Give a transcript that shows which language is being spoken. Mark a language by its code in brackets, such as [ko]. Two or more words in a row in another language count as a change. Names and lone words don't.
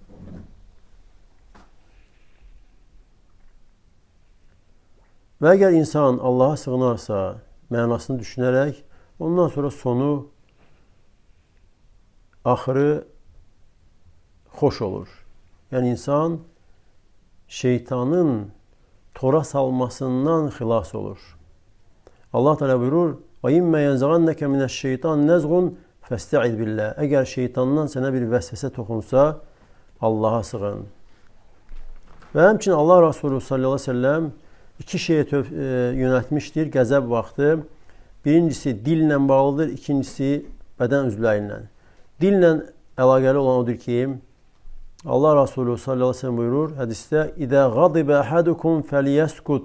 [az] Və əgər insan Allaha sığınarsa, mənasını düşünərək, ondan sonra sonu, axırı xoş olur. Yəni, insan şeytanın tora salmasından xilas olur. Allah Teala buyurur, [ar] وَاِمَّ يَنْزَغَنَّكَ مِنَ الشَّيْطَانِ نَزْغٌ فَاسْتَعِذْ بِاللّٰهِ. [az] Əgər şeytandan sənə bir vəsvəsə toxunsa, Allaha sığın. Və həmçinin Allah Resulü [ar] صلى الله عليه وسلم [az] iki şeye yönəltmişdir qəzəb vaxtı. Birincisi dillə bağlıdır, ikincisi bədən üzvləri ilə. Dillə əlaqəli olan odur ki, Allah Resulü [ar] صلى الله عليه وسلم [az] buyurur hədisdə, [ar] إذا غضب أحدكم فليسكت.